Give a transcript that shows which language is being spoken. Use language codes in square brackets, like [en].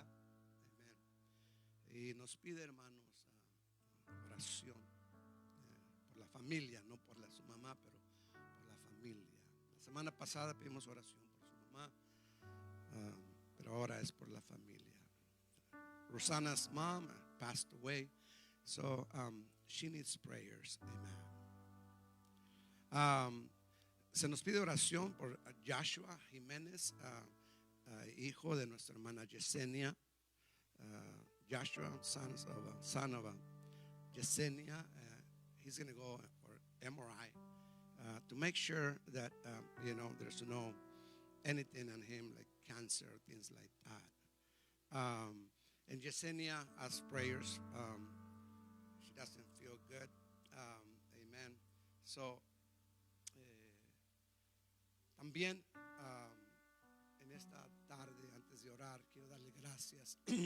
[es] Amén. Y nos pide, hermanos, oración por la familia, no por su mamá, pero por la familia. La semana pasada pedimos oración por su mamá, pero ahora es por la familia. [en] Rosana's mom passed away, so she needs prayers. Amen. [es] Se nos pide oración por Joshua Jiménez, hijo de nuestra hermana Yesenia. [en] Joshua, son of Yesenia, he's going to go for MRI to make sure that there's no anything on him like cancer, things like that. And Yesenia asks prayers. She doesn't feel good. Amen. [es] So, también en esta tarde, antes de orar, quiero darle gracias.